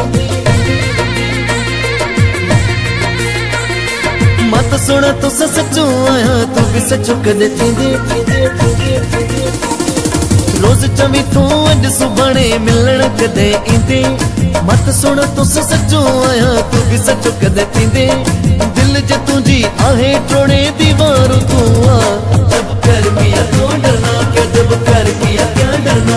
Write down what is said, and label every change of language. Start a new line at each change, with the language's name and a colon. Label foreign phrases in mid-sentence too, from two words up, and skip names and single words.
Sindhi: मत सुना तो सचो आया तू भी सचो कदे थींदे। रोज चवी थो अज सुभाणे मिलण कदे इंदे। मत सुना तो सचो आया तू भी सचो कदे थींदे। दिल ज तुझी आहे टोड़े दीवार तू आ।
Hindi: जब प्यार किया तो डरना क्या, जब प्यार किया क्या डरना।